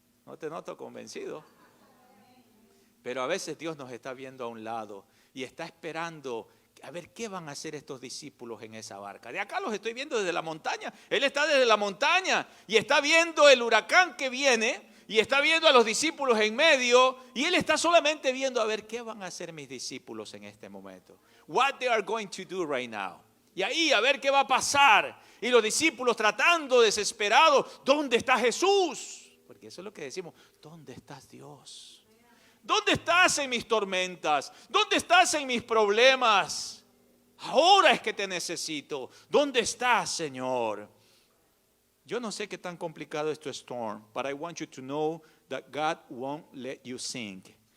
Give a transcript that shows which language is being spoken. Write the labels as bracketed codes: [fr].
[es] ¿No te noto convencido? Pero a veces Dios nos está viendo a un lado y está esperando a ver qué van a hacer estos discípulos en esa barca. De acá los estoy viendo desde la montaña. Él está desde la montaña y está viendo el huracán que viene y está viendo a los discípulos en medio y Él está solamente viendo a ver qué van a hacer mis discípulos en este momento. [en] What they are going to do right now. [es] Y ahí a ver qué va a pasar. Y los discípulos tratando desesperados, ¿dónde está Jesús? Porque eso es lo que decimos, ¿dónde estás Dios? ¿Dónde estás en mis tormentas? ¿Dónde estás en mis problemas? Ahora es que te necesito. ¿Dónde estás, Señor? Yo no sé qué tan complicado es tu [en] storm, but I want you to know that God won't let you sink.